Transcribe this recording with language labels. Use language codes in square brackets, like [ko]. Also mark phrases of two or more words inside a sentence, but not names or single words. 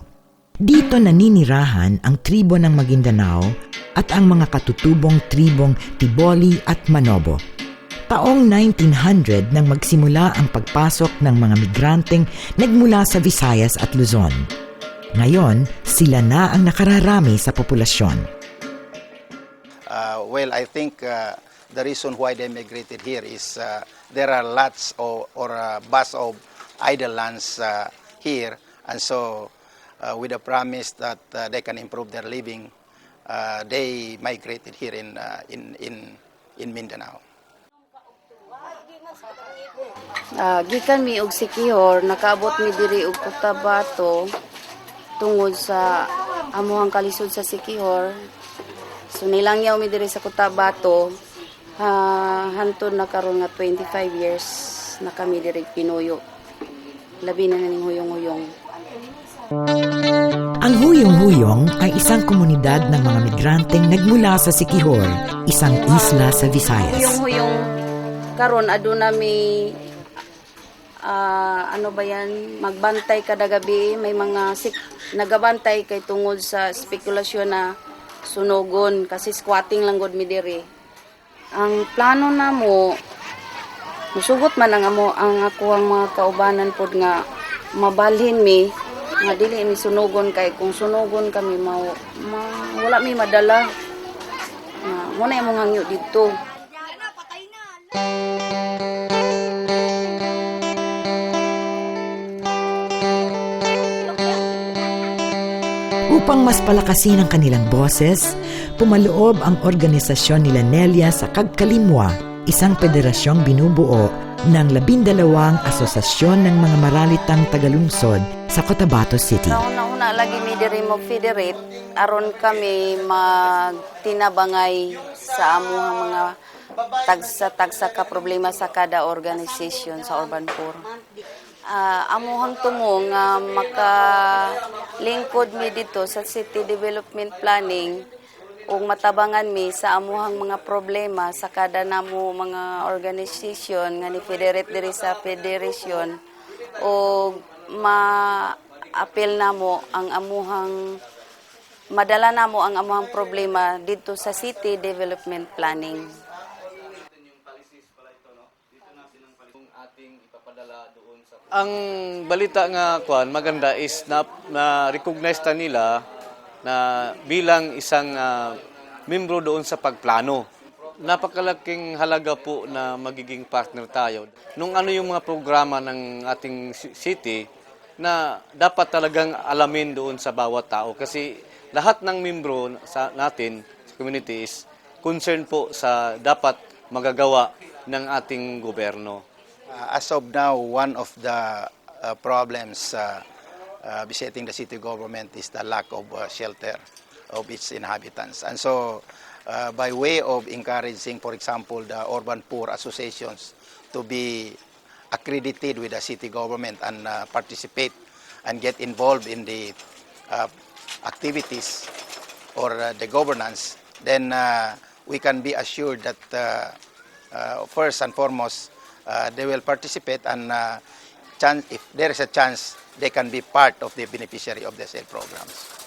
[tl] Dito naninirahan ang tribo ng Maguindanao at ang mga katutubong tribong Tiboli at Manobo. Taong 1900 nang magsimula ang pagpasok ng mga migranteng nagmula sa Visayas at Luzon. Ngayon, sila na ang nakararami sa populasyon. [en] Well, I think the reason why they migrated here is there are lots or vast of idle lands here, and so with the promise that they can improve their living, they migrated here in Mindanao. [ceb] Gikan mi og Siquijor, nakaabot mi diri og Cotabato tungod sa amuhang kalisod sa Siquijor. So nilangyaw mi diri sa Cotabato, hantod na karon nga 25 years na kami diri pinuyo. Labi na ning huyong-huyong. [tl] Ang Huyong-Huyong ay isang komunidad ng mga migranteng nagmula sa Siquijor, isang isla sa Visayas. [ceb] Huyong-huyong karon aduna mi magbantay kada gabi, may mga nagabantay kay tungod sa spekulasyon na sunogon kasi squatting lang gud mi diri. Ang plano namo musugot man ang ako ang mga kaubanan pod nga mabalhin mi nga dili mi sunogon, kay kung sunogon kami wala mi madala. Muna imong hangyo dito. [tl] Upang mas palakasin ang kanilang boses, pumaloob ang organisasyon nila Nelia sa Kagkalimwa, isang federasyong binubuo ng 12 asosasyon ng mga maralitang tagalungsod sa Cotabato City. [ceb] Una lagi mi diri mo federate aron kami magtinabangay sa amuhang mga tagsa ka problema sa kada organisasyon sa Urban Poor. Amuhang tumong makalingkod mi dito sa City Development Planning ug matabangan mi sa amuhang mga problema sa kada namo mga organisasyon nga ni federate diri sa federation ug ma-appeal namo ang amuhang madala namo ang amuhang problema dito sa City Development Planning. [tl] Ang balita nga maganda is na recognize ta nila na bilang isang membro doon sa pagplano. Napakalaking halaga po na magiging partner tayo. Nung yung mga programa ng ating city na dapat talagang alamin doon sa bawat tao kasi lahat ng membro natin sa community [en] is concerned [tl] po sa dapat magagawa ng ating gobyerno. [en] As of now, one of the problems besetting the city government is the lack of shelter of its inhabitants. And so, by way of encouraging, for example, the urban poor associations to be accredited with the city government and participate and get involved in the activities or the governance, then we can be assured that first and foremost, they will participate and if there is a chance, they can be part of the beneficiary of the SAIL programs.